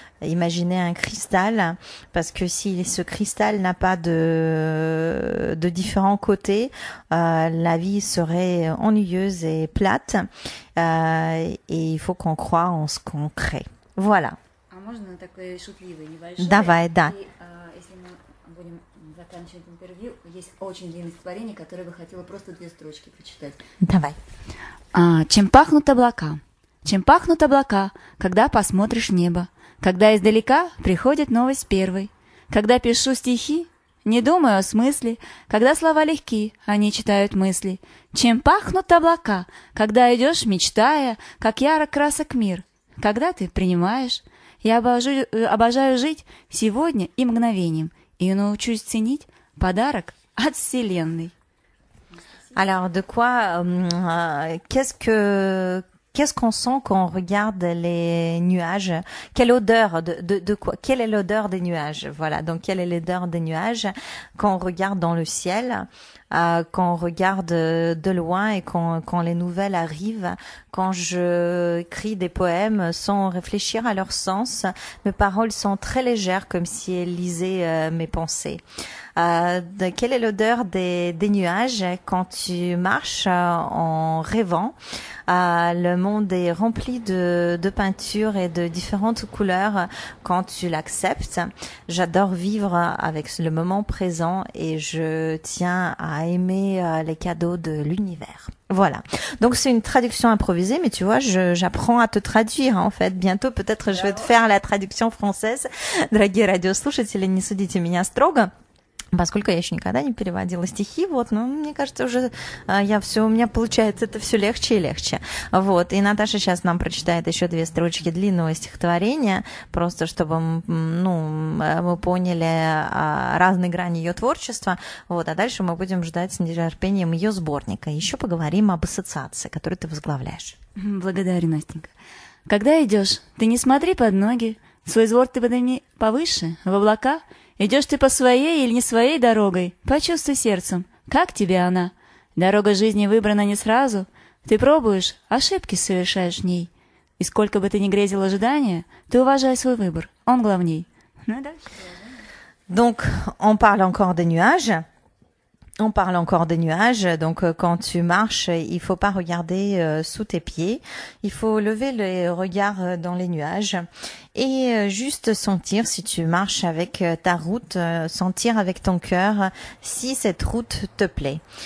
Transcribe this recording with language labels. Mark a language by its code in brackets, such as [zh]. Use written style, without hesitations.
[fr] Imaginez un cristal, parce que si ce cristal n'a pas de différents côtés, la vie serait ennuyeuse et plate, et il faut qu'on croie en ce qu'on crée. Voilà. [ru] Можно такое шутливое, небольшое? Давай, да. Если мы будем заканчивать интервью, есть очень длинное стихотворение, которое бы хотела просто 2 строчки прочитать. Давай. Чем пахнут облака? Чем пахнут облака, когда посмотришь в небо? Когда издалека приходит новость первой. Когда пишу стихи, не думаю о смысле, когда слова легки, они читают мысли. Чем пахнут облака, когда идешь, мечтая, как ярок красок мир, когда ты принимаешь. Я обожаю жить сегодня и мгновением, и научусь ценить подарок от Вселенной. [fr] Alors, de quoi, qu'est-ce qu'on sent quand on regarde les nuages? Quelle odeur de quoi? Quelle est l'odeur des nuages? Voilà. Donc, quelle est l'odeur des nuages quand on regarde dans le ciel, quand on regarde de loin et quand les nouvelles arrivent, quand je écris des poèmes sans réfléchir à leur sens, mes paroles sont très légères comme si elles lisaient mes pensées. Quelle est l'odeur des nuages quand tu marches en rêvant? Le monde est rempli de peintures et de différentes couleurs quand tu l'acceptes. J'adore vivre avec le moment présent et je tiens à aimer les cadeaux de l'univers. Voilà. Donc c'est une traduction improvisée, mais tu vois, j'apprends à te traduire en fait. Bientôt, peut-être, je vais te faire la traduction française. [ru] Дорогие радиослушатели, не судите меня строго, поскольку я еще никогда не переводила стихи, вот, но мне кажется, уже у меня получается это все легче и легче. Вот, и Наташа сейчас нам прочитает еще 2 строчки длинного стихотворения, просто чтобы, мы поняли разные грани ее творчества, вот, а дальше мы будем ждать с нетерпением ее сборника. Еще поговорим об ассоциации, которую ты возглавляешь. Благодарю, Настенька. Когда идешь, ты не смотри под ноги, свой взор ты подними повыше, в облака. Идешь ты по своей или не своей дорогой, почувствуй сердцем, как тебе она. Дорога жизни выбрана не сразу, ты пробуешь, ошибки совершаешь в ней. И сколько бы ты ни грезил ожидания, ты уважай свой выбор, он главней. Ну и дальше. [fr] Donc, on parle encore des nuages. On parle encore des nuages, donc quand tu marches, il faut pas regarder sous tes pieds, il faut lever le regard dans les nuages et juste sentir si tu marches avec ta route, sentir avec ton cœur si cette route te plaît.